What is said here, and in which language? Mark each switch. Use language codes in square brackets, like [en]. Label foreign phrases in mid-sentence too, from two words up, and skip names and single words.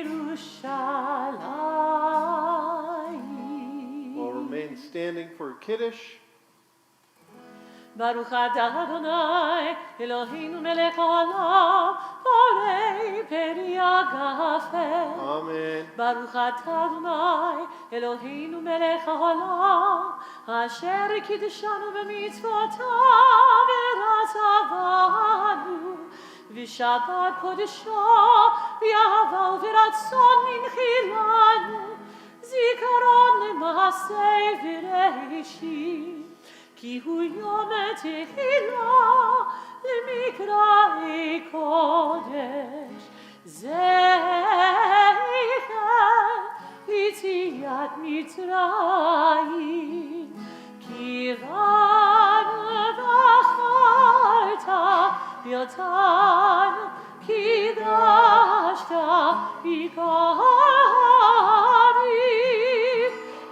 [en] Yerushalayim. We'll remain standing for Kiddush. [he] ברוך אתה אדוני אלוהינו מלך העולם בורא פרי הגפן. Amen. ברוך אתה אדוני אלוהינו מלך העולם אשר קידשנו במצוותיו ורצה בנו ושבת קדשו באהבה וברצון הנחילנו זכרון למעשה בראשית. כי הוא יום תחילה למקראי קודש. זכר יציאת מצרים. כי בנו בחרת אותנו, קידשת בקרים.